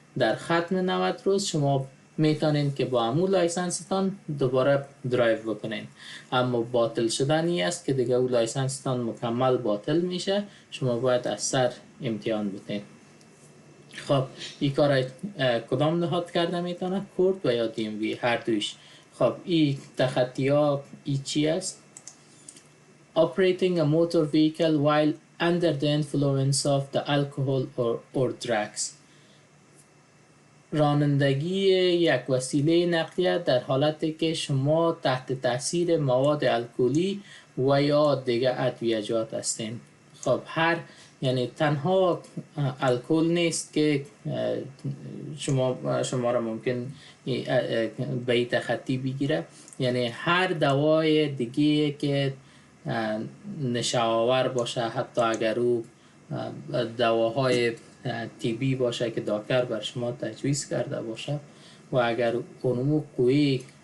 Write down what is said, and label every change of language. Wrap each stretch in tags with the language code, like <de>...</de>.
<fa>در ختم 90 روز شما میتونین که با همون لایسنستان دوباره درایو بکنین. اما باطل شدنی است که دیگه اون لایسنستان مکمل باطل میشه، شما باید از سر امتحان بتین. خب این کار کدام نهاد کرده میتونه؟ کورت و یا دی ام وی، هر دویش. خب این تخطی ها ای چی است؟</fa> <en>Operating a motor vehicle while under the influence of the alcohol or drugs.</en> <fa>رانندگی یک وسیله نقلیه در حالتی که شما تحت تاثیر مواد الکلی و یا دیگر ادویه‌جات هستین. خب یعنی تنها الکل نیست که شما را ممکن به این تخطی بگیره، یعنی هر دوای دیگه که نشاور باشه، حتی اگر او دواهای طبی باشه که دکتر بر شما تجویز کرده باشه و اگر اونمو قوی</fa>